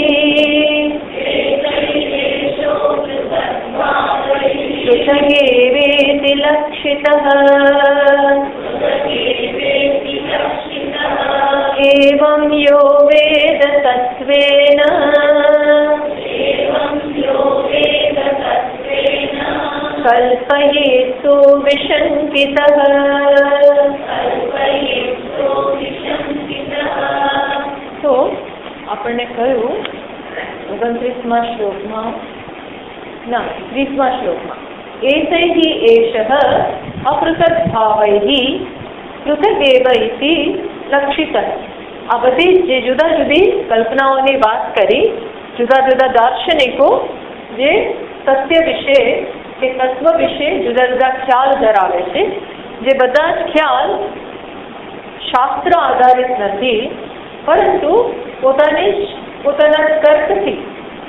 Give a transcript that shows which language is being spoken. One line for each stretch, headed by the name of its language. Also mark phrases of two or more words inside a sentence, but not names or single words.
Sanskrit: पृथगेवेति लक्षितः एवं यो वेद तत्त्वेन कल्पयेत्सो विशङ्कितः।
Gujarati: तो આપણને કહ્યું 29મા શ્લોકમાં ના 30મા શ્લોકમાં
Sanskrit: एतैः एषः अपृथग्भावैः पृथगेव इति लक्षितः।
Gujarati: આ બધી જે જુદા જુદી કલ્પનાઓની વાત કરી, જુદા જુદા દાર્શનિકો જે સત્ય વિશે કે તત્વ વિશે જુદા જુદા ખ્યાલ ધરાવે છે, જે બધા જ ખ્યાલ શાસ્ત્ર આધારિત નથી, પરંતુ પોતાના તર્કથી